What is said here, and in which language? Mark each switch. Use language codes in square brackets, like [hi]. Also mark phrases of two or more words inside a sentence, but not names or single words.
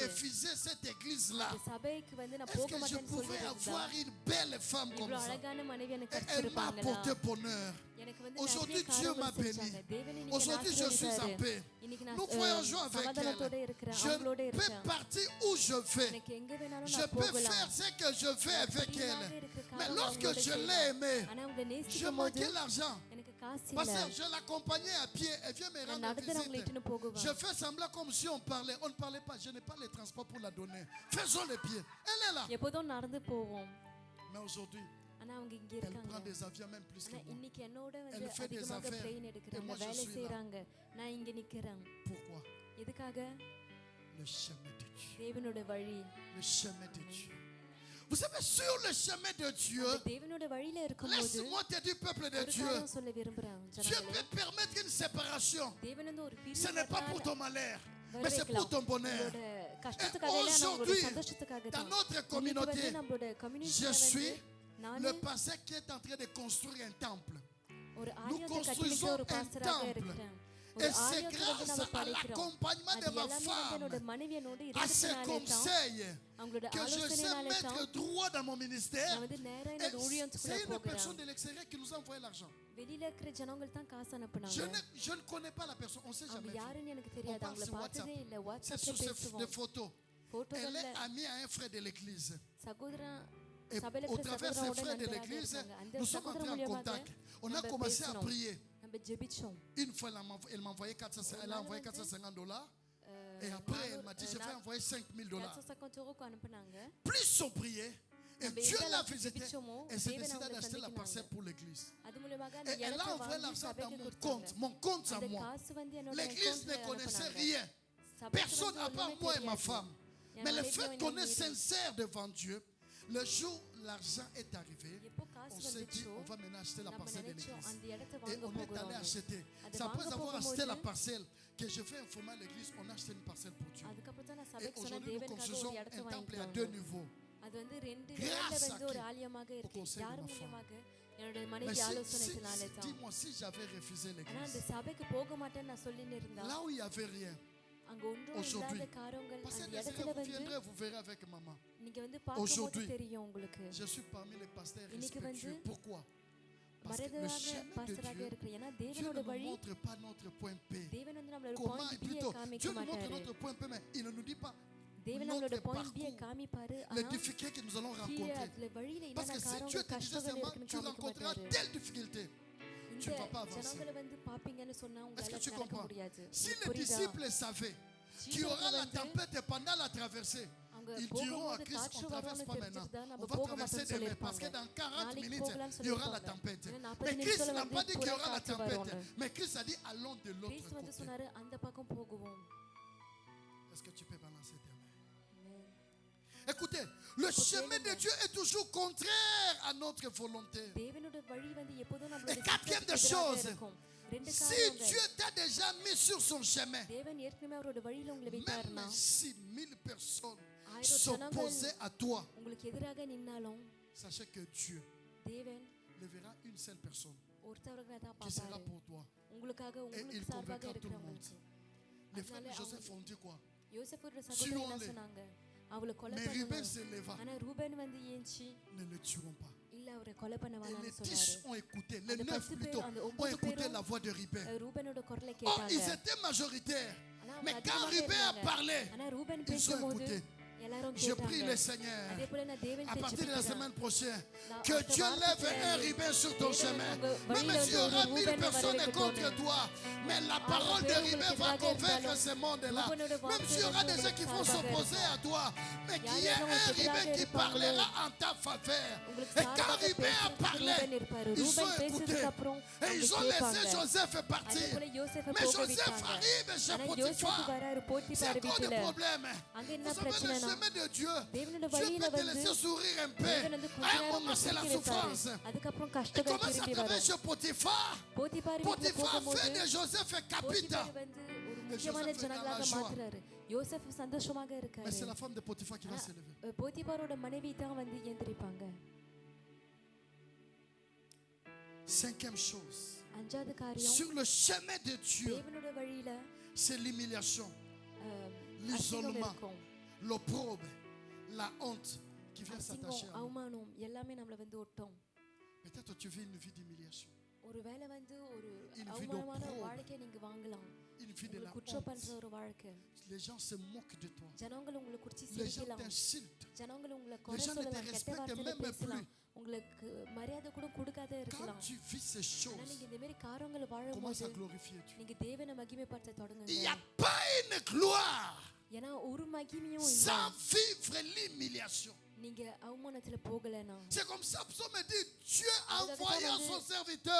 [fr] refusé cette église-là, [ta] இந்த சபைக்கு வந்து நான் [fr] est-ce [ta] போக [fr] que je [ta] மாட்டேன்னு [fr] pouvais [ta] சொல்லியிருந்தா [fr] avoir une belle femme comme [ta] இவ்வளவு [fr] ça? [ta] அழகான மனைவி எனக்கு [fr] Et elle m'a [ta] கிடைச்சிருப்பாங்களா? [fr] apporté bonheur. [ta] எனக்கு வந்து [fr] Aujourd'hui, [ta] நிறைய [fr] Dieu m'a [ta] காரியங்கள் [fr] béni. [ta] செஞ்சாங்க. தேவன் இன்னைக்கு [fr] Aujourd'hui, [ta] என்னை [fr] je suis en [ta] ஆசீர்வதித்தாரு. [fr] paix. [ta] இன்னைக்கு நான் [fr] Nous voyageons avec [ta] சமாதானத்தோட [fr] elle. [ta] இருக்கிறேன். [fr] Je [ta] அவங்களோட [fr] peux [ta] இருக்கேன். [fr] partir où je vais. [ta] எனக்கு எங்க வேணாலும் [fr] Je [ta] நான் [fr] peux [ta] போகலாம். [fr] faire ce que je veux avec [ta] பிரியமாக [fr] elle. [ta] இருக்கிற [fr] Mais [ta] காரியம் [fr] lorsque [ta] அவங்களோட [fr] je l'ai [ta] செய்வேன். [fr] aimée, [ta] ஆனா அவங்களை [fr] je [ta] நேசிக்கும் போது [fr] manquais l'argent. [ta] எனக்கு காசு [fr] Parce [ta] இல்ல. [fr] que je l'accompagnais à pied. Elle vient me [ta] நான் [fr] rendre [ta] நடந்து அவங்களை [fr] visite. [ta] இட்டுன்னு போகுவேன். [fr] Je fais semblant comme si on parlait. On ne parlait pas. Je n'ai pas les transports pour la donner. Faisons les pieds. Elle est là. [ta] எப்போதும் நடந்து போவோம். [fr] Mais aujourd'hui, [ta] ஆனா அவங்க இங்க [fr] elle [ta] இருக்காங்க. [fr] prend des avions même plus que [ta] ஆனா [fr] moi. [ta] இன்னைக்கு என்னோட வந்து [fr] Elle fait des [ta] அதிகமாக [fr] affaires. [ta] ட்ரெயின் [fr] Et [ta] எடுக்கிறாங்க, [fr] moi, je [ta] வேலை [fr] suis là. [ta] செய்றாங்க. நான் இங்க நிக்கிறேன். [fr] Pourquoi? [ta] எதுக்காக? [fr] Le chemin de Dieu. [ta] தேவனோட வழி. [fr] Le chemin de Dieu. Vous savez, sur le chemin de Dieu, [ta] அந்த தேவனோட வழியில இருக்கும்போது [fr] laisse-moi te dire, peuple de [ta] ஒரு [fr] Dieu, [ta] காரியம் சொல்ல விரும்புறேன். [fr] Dieu [ta] ஜனங்களே, [fr] peut permettre une séparation. [ta] தேவன் வந்து ஒரு [fr] Ce n'est pas pour [ta] பிரிவு [fr] ton malheur, [ta] வர [fr] mais c'est pour [ta] வைக்கலாம். [fr] ton bonheur. [ta] உங்களோட கஷ்டத்துக்காக இல்ல, ஆனா உங்களோட [fr] Aujourd'hui, [ta] சந்தோஷத்துக்காக [fr] dans [ta] தான். [fr] notre [ta] இன்னைக்கு [fr] communauté, [ta] வந்து நம்மளோட [fr] je [ta] கம்யூனிட்டில [fr] suis [ta] வந்து நானு [fr] le pasteur qui est en train de construire un temple. [ta] ஒரு [fr] Nous [ta] ஆலயத்தை கட்டிக்கிற [fr] construisons [ta] ஒரு [fr] un [ta] பாஸ்டராக [fr] temple. [ta] இருக்கிறேன். [fr] Et [ta] ஒரு [fr] c'est [ta] ஆலயத்தை வந்து [fr] grâce [ta] நம்ம [fr] à [ta] படைக்கிறோம். [fr] l'accompagnement [ta] அது [fr] de ma [ta] எல்லாமே வந்து என்னோட [fr] femme, [ta] மனைவி என்னோட [fr] à ses [ta] இருக்கிறதுனாலே தான், [fr] conseils, [ta] அவங்களோட [fr] que je sais [ta] ஆலோசனைனாலே தான் [fr] mettre droit dans mon ministère. [ta] நான் வந்து நேரா [fr] Et [ta] என்னோட ஊழியத்துக்குள்ள [fr] c'est une [ta] போகிறேன். [fr] personne de l'extérieur qui nous a envoyé l'argent. [ta] வெளியில இருக்கிற ஜனங்கள் தான் காசு [fr] Je [ta] அனுப்புனாங்க. [fr] je ne connais pas la personne, on ne s'est [ta] அவங்க [fr] jamais vu. [ta] யாருன்னு எனக்கு [fr] On [ta] தெரியாது, [fr] parle [ta] அவங்கள [fr] sur [ta] பார்த்ததே [fr] WhatsApp. [ta] இல்ல. [fr] C'est [ta] வாட்ஸ்அப்ல [fr] sur des [ta] பேசுவோம். [fr] photos. Elle [ta] போட்டோகள்ல [fr] est amie à un frère de l'église. [ta] சகோதரன் [fr] Et [ta] சபையில [fr] au [ta] இருக்கிற [fr] travers des [ta] சகோதரனோட [fr] frères de [ta] நண்பராக [fr] l'église, [ta] இருக்காங்க. அந்த [fr] nous sommes [ta] சகோதரன் [fr] entrés en [ta] மூலியமாக [fr] contact. On a [ta] நம்ம [fr] commencé à [ta] பேசணும். [fr] prier. [ta] நம்ம ஜெபிச்சோம். [fr] Une fois, elle m'a envoyé 400, elle a envoyé $450. Et après, elle m'a dit, je vais envoyer $5,000. [ta] 450 € அனுப்புனாங்க. [fr] Plus on priait, et [ta] நம்ம [fr] Dieu [ta] எந்த [fr] l'a [ta] அளவுக்கு [fr] visité, [ta] ஜெபிச்சோமோ, [fr] elle s'est [ta] தேவன் [fr] décidé [ta] அவங்களை [fr] d'acheter la [ta] சந்திக்கிறாங்க. [fr] parcelle pour l'église. [ta] அது மூலமாக அந்த [fr] Et elle a [ta] இடத்தை [fr] envoyé [ta] வாங்கி [fr] l'argent dans [ta] சபைக்கு [fr] mon [ta] கொடுத்தாங்க. [fr] compte à [ta] அந்த [fr] moi. [ta] காசு வந்து என்னோட [fr] L'église ne [ta] அக்கவுண்ட்ல [fr] connaissait [ta] அனுப்புனாங்க. [fr] rien. [ta] சபைக்கு [fr] Personne [ta] வந்து [fr] à part [ta] ஒண்ணுமே [fr] moi et ma [ta] தெரியாது. [fr] femme. [ta] என் [fr] Mais le [ta] மனைவியும் [fr] fait [ta] என் [fr] qu'on est [ta] மீறி. [fr] sincère devant Dieu, le jour où l'argent est arrivé, [ta] எப்போ காசு [fr] on s'est dit, [ta] வந்துச்சோ, [fr] on va maintenant acheter la [ta] நம்ம [fr] parcelle de [ta] நினைச்சோம் [fr] l'église. [ta] அந்த இடத்தை [fr] Et [ta] வாங்க [fr] on est allé [ta] போகிறோம். [fr] acheter. [ta] அது [fr] C'est après [ta] வாங்க [fr] avoir acheté la [ta] போகும்போது, [fr] parcelle que je vais informer l'église, on a acheté une parcelle pour Dieu. [ta] அதுக்கப்புறம் தான் நான் [fr] Et [ta] சபைக்கு சொன்ன [fr] aujourd'hui, nous [ta] தேவனுக்காக [fr] construisons [ta] ஒரு [fr] un [ta] இடத்தை [fr] temple à [ta] வாங்கிக்கிறோம். [fr] 2 niveaux. [ta] அது வந்து 2 [fr] Grâce [ta] நிலையில [fr] à [ta] வந்து ஒரு [fr] qui? [ta] ஆலயமாக [fr] Au [ta] இருக்கு. [fr] conseil de [ta] யார் [fr] ma femme. [ta] மூலியமாக? என்னோட [fr] Mais [ta] மனைவி ஆலோசனையினாலே தான். [fr] dis-moi, si j'avais refusé [ta] ஆனா [fr] l'église, [ta] அந்த சபைக்கு போக மாட்டேன்னு நான் சொல்லின்னு இருந்தா, [fr] là où il n'y avait rien, [ta] அங்க ஒன்றும் [fr] Aujourd'hui, [ta] இல்லாத காரியங்கள் [fr] parce que [ta] அந்த [fr] Désiré, [ta] இடத்துல [fr] vous [ta] வந்து [fr] viendrez, vous verrez avec maman. [ta] நீங்க வந்து பார்க்கும்போது [fr] Aujourd'hui, [ta] தெரியும் உங்களுக்கு. [fr] Je suis parmi les pasteurs [ta] இன்னைக்கு [fr] respectueux. [ta] வந்து [fr] Pourquoi? Parce que le [ta] மரதராக [fr] chemin de [ta] பாஸ்டராக [fr] Dieu, [ta] இருக்கிற ஏன்னா [fr] Dieu [ta] தேவனோட [fr] ne nous [ta] வழி, [fr] montre pas notre point P. [ta] தேவன் வந்து நம்மளோட [fr] Comment, [en] point B [fr] plutôt, [ta] காமிக்க [fr] Dieu nous montre [ta] மாட்டாரு. [fr] notre point P, mais il ne nous dit pas [ta] தேவன் நம்மளோட [fr] notre [en] point B [fr] parcours, [ta] காமிப்பாரு. [fr] les [ta] ஆனா [fr] difficultés que nous allons [ta] கீழே [fr] rencontrer. [ta] அதுல வழியில [fr] Parce [ta] என்னென்ன [fr] que si Dieu [ta] காரியங்கள் [fr] te disait [ta] கஷ்டங்கள் [fr] seulement, [ta] இருக்குன்னு [fr] tu [ta] காமிக்க [fr] rencontreras [ta] மாட்டாரு. [fr] telle difficulté, tu ne vas pas [ta] இந்த [fr] avancer. [ta] ஜனங்களை வந்து பாப்பீங்கன்னு சொன்னா [fr] Est-ce [ta] உங்களால [fr] que tu [ta] நடக்க [fr] comprends? [ta] முடியாது. [fr] Si [ta] உங்களுக்கு [fr] les [ta] புரியுதா? [fr] disciples savaient qu'il y aura la tempête pendant la traversée, [ta] அவங்க [fr] ils diront à [ta] போகும்போது [fr] Christ, [ta] காற்று [fr] on ne traverse [ta] வரும்னு [fr] pas maintenant. [ta] தெரிஞ்சிருந்தா [fr] On [ta] நம்ம [fr] va [ta] போக [fr] traverser [ta] மாட்டோம்னு [fr] demain parce que [ta] சொல்லியிருப்பாங்க. [fr] dans 40 [ta] நாளைக்கு [fr] minutes, [ta] போகலாம்னு [fr] il y aura la [ta] சொல்லியிருப்பாங்க. [fr] tempête. [ta] ஏன்னா [fr] Mais [ta] 40 [fr] Christ [ta] நிமிஷத்துல [fr] n'a pas [ta] வந்து [fr] dit qu'il y [ta] புறா [fr] aura la [ta] காற்று [fr] tempête. [ta] வரும்னு. [fr] Mais Christ a dit allons de l'autre [ta] கிறிஸ்து வந்து [fr] côté. [ta] சொன்னாரு அந்த பக்கம் போகுவோம். [fr] Est-ce que tu peux balancer tes mains? Écoutez, le chemin de Dieu est toujours contraire à notre volonté. [ta] தேவனோட வழி வந்து எப்போதும் [fr] Et [ta] நம்மளுடைய [fr] quatrième des [ta] சித்தத்துக்கு எதிராக [fr] choses, [ta] இருக்கும். ரெண்டு [fr] si [ta] காரியங்கள். [fr] Dieu t'a déjà mis sur son chemin, [ta] தேவன் ஏற்கனவே அவரோட வழியில உங்களை [fr] même [ta] வைத்தாருன்னா, [fr] si 1000 personnes [ta] 1000 [fr] s'opposaient à toi, [ta] உங்களுக்கு எதிராக நின்னாலும் [fr] sachez que Dieu [ta] தேவன் [fr] ne verra une seule personne [ta] ஒருத்தவர்களை தான் [fr] qui sera [ta] பார்ப்பாரு. [fr] pour toi. [ta] உங்களுக்காக [fr] il [ta] உங்களுக்கு சார்பாக [fr] convaincra tout le [ta] இருக்கிறவங்களுக்கு. [fr] Les frères de [ta] அதனால [fr] Joseph ont dit quoi? [ta] யோசேப்போட சகோதரி என்ன [fr] Tuons-les. [ta] சொன்னாங்க? அவளை கொலை [fr] Mais Ruben [ta] பண்ணுங்க. [fr] se leva. [ta] ஆனா ரூபன் வந்து ஏஞ்சி [fr] Ne le tuerons pas. [ta] இல்ல அவரை கொலை பண்ண [fr] Et [ta] வேணாம்னு [fr] les 10 [ta] சொன்னாரு. [fr] ont écouté, les [ta] அந்த [fr] 9 [ta] 10 பேர், [fr] plutôt, [ta] அந்த [fr] ont [ta] 9 [fr] écouté [ta] பேரும் [fr] la voix de Ruben. [ta] ரூபனோட குரலை [fr] Oh, [ta] கேட்டாங்க. [fr] ils étaient majoritaires. [ta] ஆனா அவங்க [fr] Mais quand [ta] அதிகமாக [fr] Ruben a [ta] இருந்தாங்க. [fr] parlé, [ta] ஆனா ரூபன் [fr] ils ont [ta] பேசும்போது [fr] écouté. [ta] எல்லாரும் [fr] Je prie [ta] கேட்டாங்க. [fr] le Seigneur, [ta] அதே போல நான் தேவன் [fr] à [ta] பேச்சு [fr] partir de la [ta] கேட்கிறேன். [fr] semaine prochaine, [ta] நான் [fr] que [ta] அடுத்த [fr] Dieu lève [ta] வாரத்துல [fr] un Ruben sur ton [ta] தேவன் [fr] chemin. [ta] உங்க [fr] Même [ta] வழியில [fr] s'il y [ta] வந்து [fr] aura [ta] ஒரு [fr] 1000 [ta] ரூபனை [fr] personnes contre [ta] வரவைக்கட்டும். [fr] toi, mais la parole de Ruben va convaincre ce monde-là. Même s'il y aura des gens qui vont s'opposer à toi, mais qu'il y ait un Ruben qui parlera en ta faveur. [ta] உங்களுக்கு [fr] Et quand [ta] சார்பாக [fr] Ruben a [ta] பேசுறதுக்கு [fr] parlé, [ta] ரூபன் இருப்பாரு. [fr] ils ont [ta] ரூபன் [fr] écouté. [ta] பேசுறதுக்கு அப்புறம் [fr] Et ils ont [ta] அவங்க [fr] laissé [ta] கேட்பாங்க. [fr] Joseph [ta] அதே [fr] partir. [ta] போல யோசேப்பை [fr] Mais [ta] போக [fr] Joseph [ta] விட்டாங்க. [fr] arrive chez [ta] ஆனா யோசேப்பு [fr] Potiphar. [ta] வராரு [fr] C'est [ta] போத்திபார் [fr] encore [ta] வீட்டுல. [fr] le problème. [ta] அங்க [fr] Vous [ta] என்ன [fr] savez, le [ta] பிரச்சனைனா [fr] chemin de Dieu, [ta] தேவனோட [fr] Dieu [ta] வழியில [fr] peut te [ta] வந்து [fr] laisser sourire un peu. [ta] தேவன் வந்து கொஞ்ச [fr] À un [ta] நேரம் [fr] moment, c'est la [ta] சிரிக்க வைப்பாரு. [fr] souffrance. [ta] அதுக்கப்புறம் [fr] Il [ta] கஷ்டங்கள் [fr] commence à [ta] திரும்பி [fr] travailler [ta] வரும். [fr] chez Potiphar. [ta] போத்திபார் வீட்டுல [fr] Potiphar [ta] போகும்போது [fr] fait de Joseph un capitaine. [ta] போத்திபார் வந்து ஒரு [fr] Et [ta] முக்கியமான [fr] Joseph est dans [ta] ஜனங்களாக [fr] la joie. [ta] மாத்துறாரு. யோசேப் சந்தோஷமாக [fr] Mais [ta] இருக்காரு. [fr] c'est la femme de Potiphar qui va s'élever. [ta] போத்திபாரோட மனைவி தான் வந்து எந்திரிப்பாங்க. [fr] Cinquième chose. [ta] அஞ்சாவது காரியம், [fr] Sur le chemin de Dieu, [ta] தேவனோட வழியில [fr] c'est l'humiliation, [ta] அசிங்கம் [fr] l'isolement, [ta] இருக்கும். [fr] l'opprobre, la honte qui vient [ta] அசிங்கம், [fr] s'attacher à nous. [ta] அவமானம் எல்லாமே நம்மள வந்து ஒட்டும். [fr] Peut-être tu vis une vie d'humiliation, [ta] ஒருவேளை வந்து ஒரு [fr] Une vie [ta] அவமானமான [fr] d'opprobre. [ta] வாழ்க்கையை நீங்க வாங்கலாம். [fr] une vie de la [ta] உங்களுக்கு குற்றம் பண்ற [fr] honte. [ta] ஒரு வாழ்க்கை. [fr] Les gens se moquent de toi. [ta] ஜனங்கள் உங்களை குறிச்சு [fr] Les gens [ta] சிரிக்கலாம். [fr] t'insultent. [ta] ஜனங்கள் உங்களை [fr] Les [ta] குறை [fr] gens ne te [ta] சொல்லலாம், கெட்ட [fr] respectent [ta] வார்த்தையில [fr] même [ta] பேசலாம். [fr] plus. [ta] உங்களுக்கு மரியாதை கூட கொடுக்காத [fr] Quand [ta] இருக்கலாம். [fr] tu vis ces [ta] ஆனா [fr] choses, [ta] நீங்க இந்த மாதிரி காரியங்களை [fr] commence [ta] வாழும்போது [fr] à glorifier Dieu. [ta] நீங்க தேவனை மகிமைப்படுத்த [fr] Il n'y [ta] தொடங்குங்க. [fr] a pas une gloire [ta] ஏன்னா ஒரு மகிமையும் இல்ல. [fr] sans vivre l'humiliation. [ta] நீங்க அவமானத்துல போகலனா. [fr] C'est comme ça, psaume dit, Dieu a envoyé son serviteur,